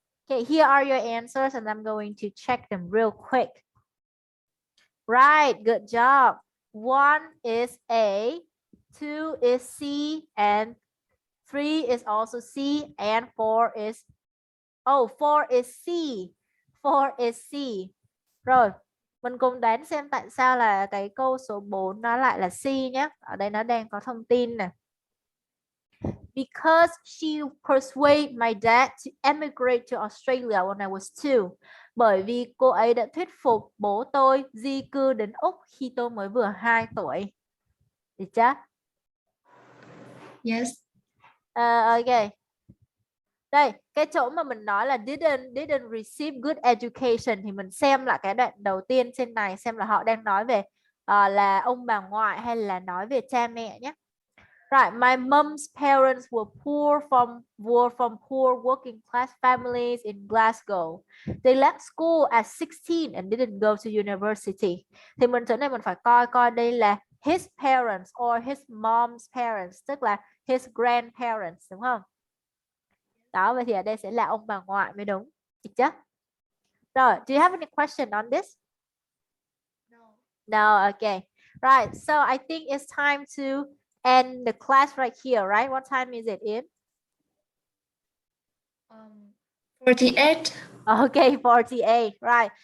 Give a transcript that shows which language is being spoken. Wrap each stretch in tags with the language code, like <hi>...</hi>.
<en>okay, here are your answers, and I'm going to check them real quick. Right, good job. 1 is A, 2 is C, and 3 is also C, and 4 is 4 is C. 4 is C.</en> <vi>Rồi, mình cùng đoán xem tại sao là cái câu số 4 nó lại là C nhé. Ở đây nó đang có thông tin nè.</vi> <en>Because she persuaded my dad to emigrate to Australia when I was 2.</en> <vi>Bởi vì cô ấy đã thuyết phục bố tôi di cư đến Úc khi tôi mới vừa 2 tuổi. Được chưa?</vi> <en>Yes. Ok.</en> <vi>Đây, cái chỗ mà mình nói là</vi> <en>didn't receive good education</en> <vi>thì mình xem lại cái đoạn đầu tiên trên này xem là họ đang nói về là ông bà ngoại hay là nói về cha mẹ nhé.</vi> <en>Right, my mom's parents were from poor working class families in Glasgow. They left school at 16 and didn't go to university.</en> <vi>Thì chỗ này mình phải coi đây là</vi> <en>his parents or his mom's parents,</en> <vi>tức là</vi> <en>his grandparents,</en> <vi>đúng không? Đó, vậy thì ở đây sẽ là ông bà ngoại mới đúng. Được chưa?</vi> <en>Rồi, do you have any question on this? No, okay. Right, so I think it's time to end the class right here, right? What time is it in? 48. Okay, 48, right.</en>